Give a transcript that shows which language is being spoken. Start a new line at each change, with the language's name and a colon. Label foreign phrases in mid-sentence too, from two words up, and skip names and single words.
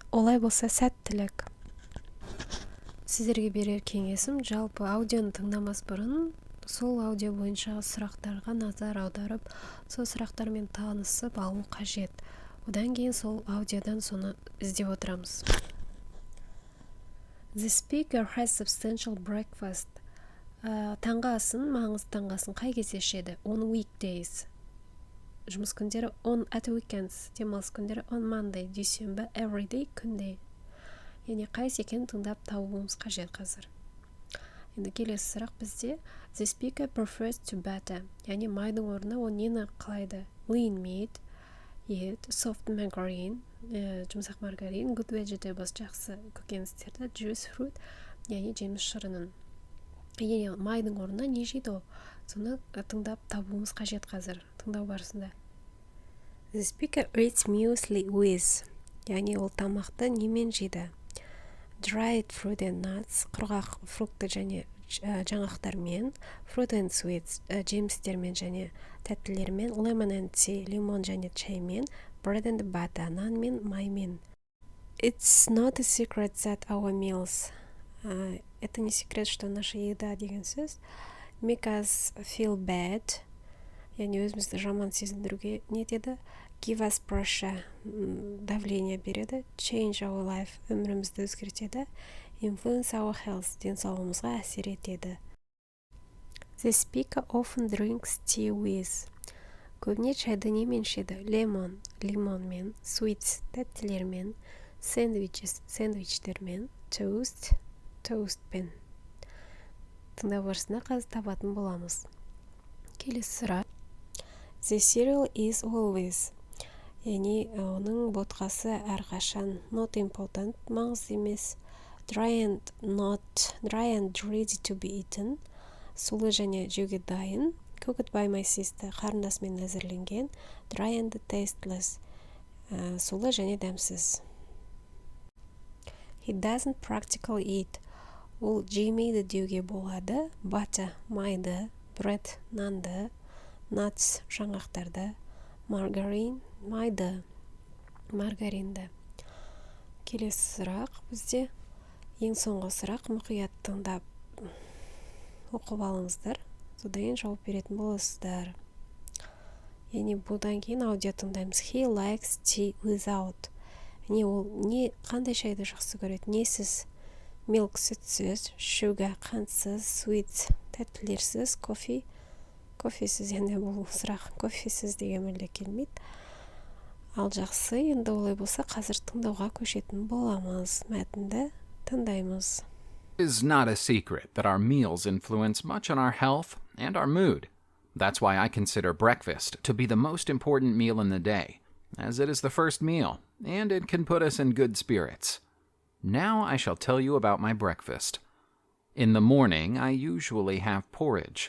Kazakh: Олай болса сәттілік. Сіздерге берер кеңесім, жалпы аудионы тыңдамас бұрын сол аудио бойынша сұрақтарға назар аударып, сол сұрақтармен танысып алу қажет. Одан кейін сол аудиодан соны іздеп отырамыз.
English: The speaker has substantial breakfast.
Kazakh: Таңғы асын, маңызды таңғы асын қай кезде ішеді?
English: On weekdays.
Kazakh: Жұмыс күндері
English: on at weekends.
Kazakh: Демалыс күндері
English: on Monday.
Kazakh: Дүйсенбі everyday күнде. Яғни қайсы екенін тыңдап табуымыз қажет қазір. Енді келесі сұрақ бізде
English: The speaker prefers to butter.
Kazakh: Яғни майдың орнына ол нені қалайды?
English: Lean meat, ет, soft margarine,
Kazakh: жұмсақ маргарин,
English: good vegetables,
Kazakh: жақсы көкөністерді,
English: juice fruit,
Kazakh: яғни жеміс шырынын. Яғни майдың орнына не жейді ол? Соны тыңдап табуымыз қажет қазір, тыңдау барысында.
English: The speaker eats muesli with.
Kazakh: Яғни ол тамақты немен жейді?
English: Dried fruit and nuts,
Kazakh: құрғақ фрукты және жаңғақтармен,
English: fruit and sweets,
Kazakh: жемістермен және тәттілермен,
English: lemon and tea,
Kazakh: лимон және чаймен,
English: bread and butter,
Kazakh: нан мен маймен.
English: It's not a secret that our meals,
Russian: это не секрет, что наша еда
Kazakh: деген сөз,
English: make us feel bad,
Kazakh: яғни өзімізді жаман сезіндіруге не деді?
English: Give us pressure,
Kazakh: давление береді,
English: change our life,
Kazakh: өмірімізді өзгертеді,
English: influence our health,
Kazakh: денсаулығымызға әсер етеді.
English: The speaker often drinks tea with.
Kazakh: Көбіне чайды немен ішеді? Lemon, лимонмен, sweets, тәттілермен,
English: sandwiches, сэндвичтермен, toast,
Kazakh: toastпен. Тыңдау барысында қазір табатын боламыз. Келесі сұрақ.
English: The cereal is always.
Kazakh: Яғни оның ботқасы әрқашан
English: not important,
Kazakh: маңызды емес.
English: Dry and ready to be eaten.
Kazakh: Сулы және жеуге дайын.
English: Cooked by my sister,
Kazakh: қарындасымен әзірленген.
English: Dry and tasteless.
Kazakh: Сулы және дәмсіз.
English: He doesn't practically eat.
Kazakh: Ол жемейді деуге болады. Butter, майды, bread, нанды, nuts, жаңғақтарды, margarine, майды, маргаринді. Келесі сұрақ бізде ең соңғы сұрақ, мұқият тыңдап оқып алыңыздар. Содан жауап беретін боласыздар. Яғни бұдан кейін аудио тыңдаймыз.
English: He likes tea without.
Kazakh: Яғни ол қандай шайды жақсы көреді? Несіз? Milk сүтсіз, sugar қантсыз, sweet тәттілерсіз, кофе. Кофесіз, енді бұл сұрақ кофесіз деген мүлде келмейді. Ал жақсы, енді олай болса қазір тыңдауға көшетін боламыз. Мәтінді тыңдаймыз.
English: It is not a secret that our meals influence much on our health and our mood. That's why I consider breakfast to be the most important meal in the day, as it is the first meal, and it can put us in good spirits. Now I shall tell you about my breakfast. In the morning, I usually have porridge.